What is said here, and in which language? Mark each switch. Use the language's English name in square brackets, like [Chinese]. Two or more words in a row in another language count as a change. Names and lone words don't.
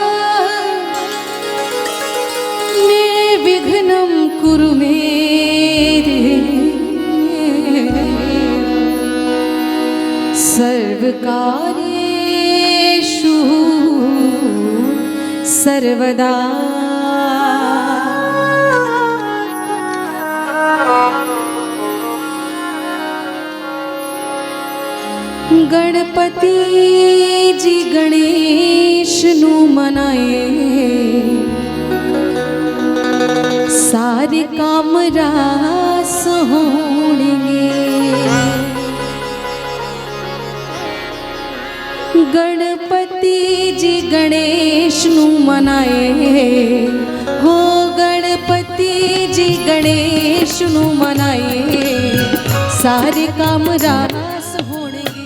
[Sanskrit] निर्विघ्नं कुरु मे देव सर्वकार्येषु सर्वदा। [Punjabi] ਗਣਪਤੀ ਜੀ ਗਣੇਸ਼ ਨੂੰ ਮਨਾਏ ਸਾਰੇ ਕੰਮ ਰਾਸ ਹੋਣਗੇ। ਗਣਪਤੀ ਜੀ ਗਣੇਸ਼ ਨੂੰ ਮਨਾਏ ਹੋ ਗਣਪਤੀ ਜੀ ਗਣੇਸ਼ ਨੂੰ ਮਨਾਏ ਸਾਰੇ ਕੰਮ ਰਾਸ ਹੋਣਗੇ।